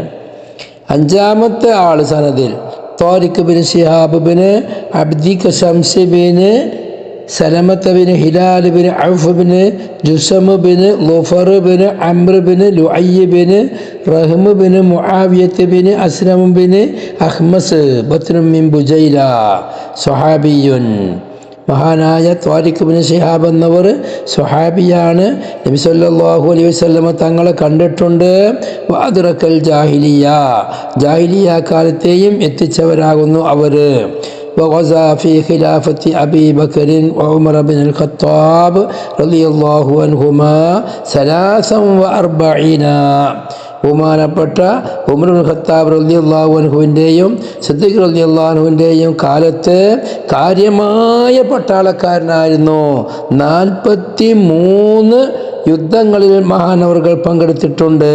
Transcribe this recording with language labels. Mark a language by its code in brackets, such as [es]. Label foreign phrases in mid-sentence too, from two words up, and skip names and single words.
[ml] അഞ്ചാമത്തെ ആൾ സനദിൽ ത്വാരിഖ് ബിൻ ശിഹാബ് ബിൻ അബ്ദി ശംസ് ബിൻ സലമത്ത് ബിൻ ഹിലാൽ ബിൻ ഔഫ് ബിൻ ജുസം ബിൻ ളുഫർ ബിൻ അംർ ബിൻ ലുഅയ് ബിൻ റഹ്ം ബിൻ മുആവിയത്ത് ബിൻ അസ്ലം ബിൻ അഹ്മസ് [ar] بطن من بجيلة صحابي. [ml] മഹാനായ ത്വാരിഖ് ബിൻ ശിഹാബ് എന്നവർ സ്വഹാബിയാണ്. നബി [ar] صلى الله عليه وسلم [ml] തങ്ങളെ കണ്ടിട്ടുണ്ട്. [ar] وأدرك الجاهلية [ml] കാലത്തെയും എത്തിച്ചവരാകുന്നു അവർ. [ar] وغزا في خلافة أبي بكر وعمر بن الخطاب رضي الله عنهما 43. [ml] ബഹുമാനപ്പെട്ട ഉമർ ഇബ്നുൽ ഖത്താബ് [ar] رضي الله عنه [ml] സിദ്ദീഖ് [ar] رضي الله عنه [ml] കാലത്ത് കാര്യമായ പട്ടാളക്കാരനായിരുന്നു. 43 യുദ്ധങ്ങളിൽ മഹാനവറുകൾ പങ്കെടുത്തിട്ടുണ്ട്.